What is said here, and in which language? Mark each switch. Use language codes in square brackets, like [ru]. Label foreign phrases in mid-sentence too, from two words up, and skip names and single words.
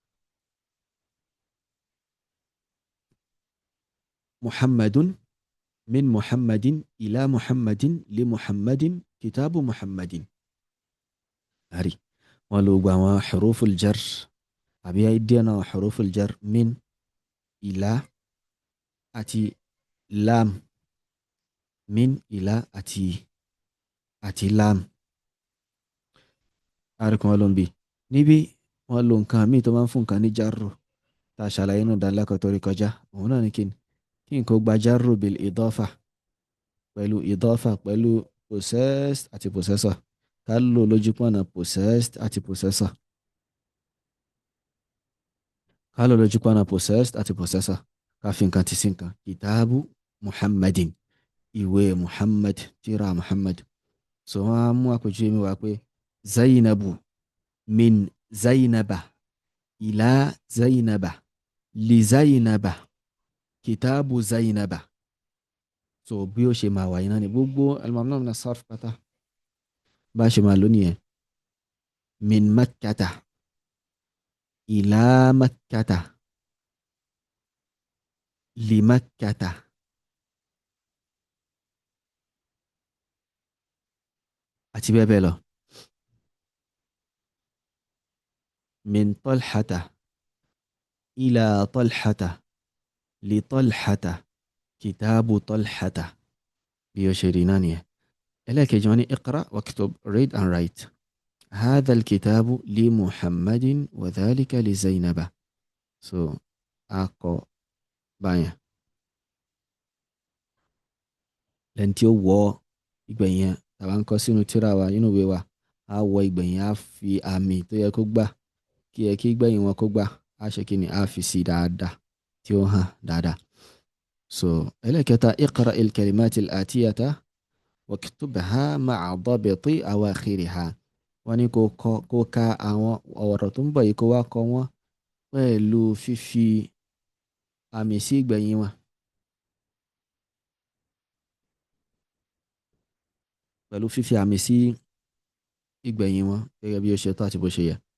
[ar] محمد من محمد إلى محمد لمحمد كتاب محمد هري ولو حروف الجر أبي أيدينا حروف الجر من إلى أتي لام من إلى أتي لام [yo] àríkùn wọn ló ń bì níbí wọ́n lo nǹkan míì tó máa ń fún nǹkan ní jarro tá a ṣàlàyé nù dánilẹ́kọ̀ọ́ tó rí kọjá òun náà ní kíni kí nǹkan gba [ar] جرا بال [yo] idafa pẹ̀lú [en] possessed àti possessor [yo] ká lò lójú pọ̀nà [en] possessed àti possessor [yo] ká lò lójú pọ̀nà possessed àti possessor ká fi nǹkan ti sí nǹkan [ar] كتاب محمد [yo] ìwé muhammad tírà muhammad so wọ́n á mú àpèjúwe mi wá pé [ar] زينب من زينب إلى زينب لزينب كتاب زينب [yo] so bí ó ṣe máa wà iná ni gbogbo [ar] الممنوع من الصرف [yo] pátá bá ṣe máa lónìí ẹ̀ [ar] من مكة إلى مكة لمكة [yo] àti bẹ́ẹ̀ bẹ́ẹ̀ lọ [ar] من طلحة إلى طلحة لطلحة كتاب طلحة [yo] bí ó ṣe rí náà nìyẹn ẹlẹ́ẹ̀kejì wọn ni [ar] اقرأ واكتب [en] read and write [ar] هذا الكتاب لمحمد وذلك لزينب [yo] so akọ báyẹn lẹ́ni tí ó wọ ìgbẹ̀yìn yẹn tàbá ń kọ sínú tírà wa nínú ìwé wa á wọ ìgbẹ̀yìn á fi àmì tó yẹ kó gbà kí ìgbẹ̀yìn wọn kó gbà á ṣe kí ni á fi sí dáadáa tí ó hàn dáadáa so ẹlẹ́kẹta [ar] اقرأ الكلمات الآتية واكتبها مع ضبط أواخرها [yo] wọ́n ní kó ka àwọn ọ̀rọ̀ tó ń bọ̀ yìí kó wá kọ wọ́n pẹ̀lú fífi àmì sí ìgbẹ̀yìn wọn pẹ̀lú fífi àmì sí ìgbẹ̀yìn wọn gẹ́gẹ́ bí ó ṣe tó àti bó ṣe yẹ.